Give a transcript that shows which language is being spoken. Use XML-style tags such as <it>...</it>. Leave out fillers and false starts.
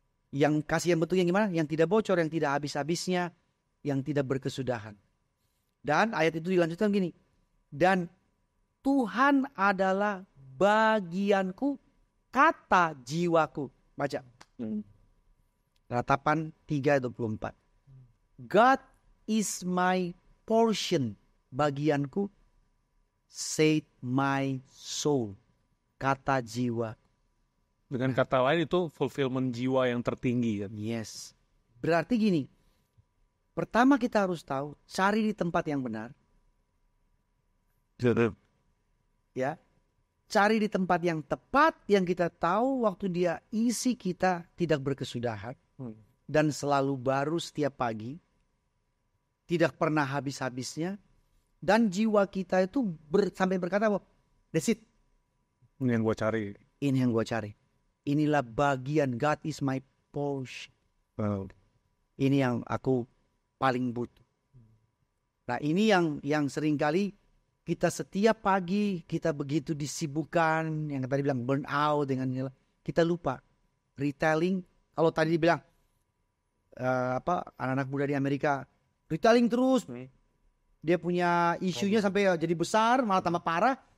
<id>Yang kasih yang betul yang gimana? Yang tidak bocor, yang tidak habis-habisnya, yang tidak berkesudahan. Dan ayat itu dilanjutkan gini. Dan Tuhan adalah bagianku, kata jiwaku. Baca. Ratapan 3:24.</id> <en>God is my portion,</en> <id>bagianku,</id> <en>said my soul,</en> <id>kata jiwa. Dengan kata lain itu fulfillment jiwa yang tertinggi.</id> <en>Yes.</en> <id>Berarti gini, pertama kita harus tahu, cari di tempat yang benar. Ya, cari di tempat yang tepat, yang kita tahu waktu dia isi kita tidak berkesudahan. Dan selalu baru setiap pagi, tidak pernah habis-habisnya, dan jiwa kita itu sampai berkata,</id> <en>that's it.</en> <id>Ini yang gue cari. Ini yang gue cari. Inilah bagian,</id> <en>God is my portion.</en> <id>Ini yang aku paling butuh. Nah, ini yang seringkali kita setiap pagi kita begitu disibukkan, yang tadi bilang burn out dengan kita lupa retelling. Kalau tadi dibilang anak-anak muda di Amerika retelling terus, dia punya isunya sampai jadi besar, malah tambah parah.</id>